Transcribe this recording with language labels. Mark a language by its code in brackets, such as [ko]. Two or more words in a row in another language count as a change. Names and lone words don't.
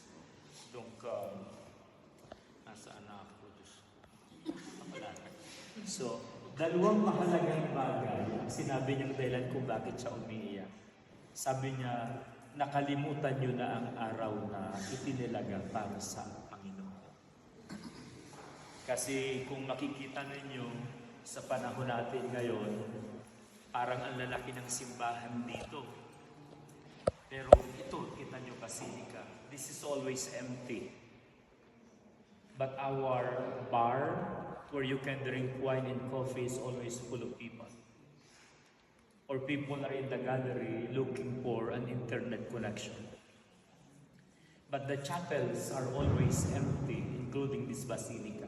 [tl] Donc, nasaan na ako? So, dalawang mahalagang bagay ang sinabi niyang dahilan kung bakit siya umiiyak. Sabi niya, nakalimutan niyo na ang araw na itinilaga para sa Panginoon. Kasi kung makikita ninyo, sa panahon natin ngayon, parang ang lalaki ng simbahan dito. Pero ito, kita nyo, basilica. [en] This is always empty. But our bar, where you can drink wine and coffee, is always full of people. Or people are in the gallery looking for an internet connection. But the chapels are always empty, including this basilica.